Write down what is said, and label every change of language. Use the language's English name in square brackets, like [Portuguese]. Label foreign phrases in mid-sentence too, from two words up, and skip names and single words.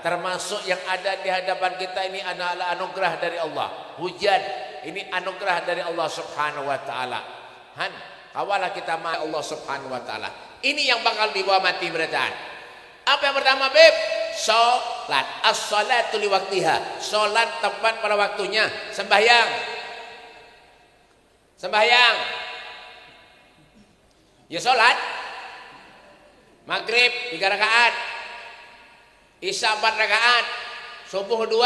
[Indonesian] Termasuk yang ada di hadapan kita ini adalah anugerah dari Allah. Hujan ini anugerah dari [Arabic] Allah Subhanahu wa taala. [Banjar] Kawalah kita ma [Arabic] Allah Subhanahu wa taala. [Banjar] Ini yang bakal dibawa mati berataan. [Indonesian] Apa yang pertama, Beb? Salat. [Arabic] As-salatu li waqtiha. [Indonesian] Salat tepat pada waktunya. Sembahyang. Ya salat. Maghrib 3 rakaat. Isya 4 rakaat. Subuh 2.